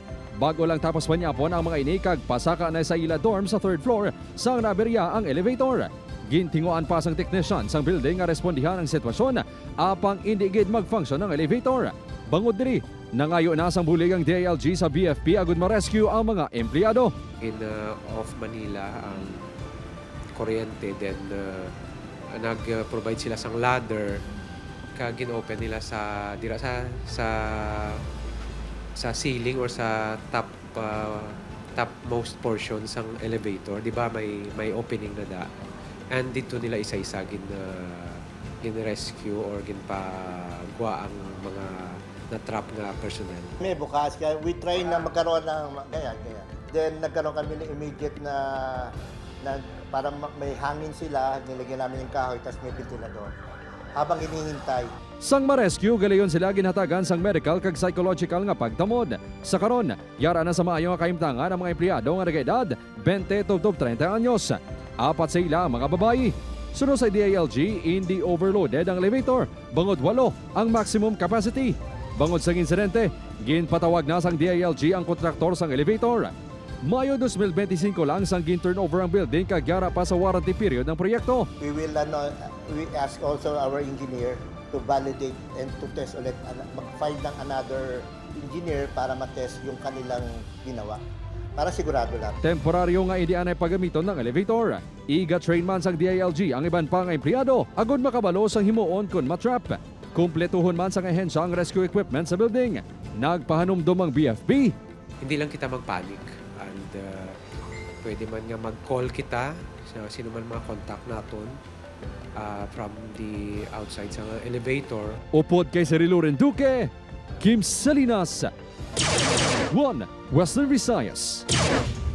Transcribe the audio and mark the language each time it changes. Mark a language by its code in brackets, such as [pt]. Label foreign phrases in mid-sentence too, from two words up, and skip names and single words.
[hil] Bago lang tapos panyapon ang mga ini kag pasaka na sa ila dorm sa 3rd floor sang naberya ang elevator. Gintinguan pa sang technician sang building nga respondihan ang sitwasyon apang hindi gid mag-function ang elevator. Bangod diri, nangayo na sang bulig ang DILG sa BFP agud ma-rescue ang mga empleyado. In off Manila ang kuryente, then nag-provide sila sang ladder kag gin-open nila sa dira sa ceiling or sa [en] topmost portion [hil] sang elevator, di ba may opening na da. And dito nila isa-isa gin-rescue or ginpagwa ang mga na-trap nga personnel. [tl] May bukas, kaya [en] we try [tl] na magkaroon ng ganyan. Then nagkaroon kami ng immediate na parang may hangin sila, nilagyan namin yung kahoy, tapos may ventilador. Habang hinihintay. [hil] Sang ma-rescue, galayon sila ginhatagan sang medical kag psychological nga pagtamod. Sa karon, yara na sa maayo nga kaimtangan ang mga empleyado nga nag-edad 20 to 30 anyos. 4 sa ila mga babayi. Sunod sa DILG, hindi overloaded ang elevator. Bangod 8 ang [en] maximum capacity. [hil] Bangod sa insidente, ginpatawag na sang DILG ang kontraktor sang elevator. Mayo 2025 lang sang gin-turnover ang building kag yara pa sa [en] warranty period [hil] ng proyekto. [en] We ask also our engineer to validate and to test ulit, [tl] mag-file ng [en] another engineer [tl] para matest yung kanilang ginawa. Para sigurado lang. [hil] Temporaryo nga hindi anay pagamiton ng elevator. Iga train man sang DILG ang iban pang empleyado agud makabalo sang himuon kun matrap. Kumpletuhon man sang ahensya ang rescue equipment sa building. Nagpahanumdum ang BFP. Hindi lang kita magpanik and pwede man nga mag-call kita sa sino man mga contact naton [en] from the outside [hil] sa elevator. Upod kay Cirilo Renduque, Kim Salinas, 1 Western Visayas.